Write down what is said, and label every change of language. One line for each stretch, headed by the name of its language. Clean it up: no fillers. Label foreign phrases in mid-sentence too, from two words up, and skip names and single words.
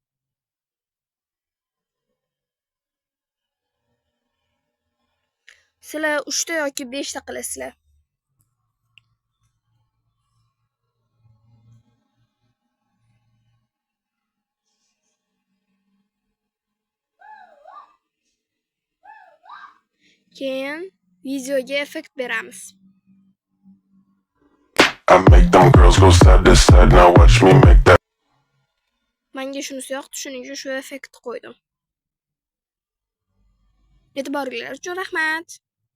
Uzbek: Sizlar 3 ta yoki 5 ta qilasizlar. Keyin videoga effekt beramiz.
English: I make them girls go side to side. Now watch me make that.
Uzbek: Menga shunisi yoqdi, shuning uchun shu effektni qo'ydim. E'tiboringlar uchun rahmat.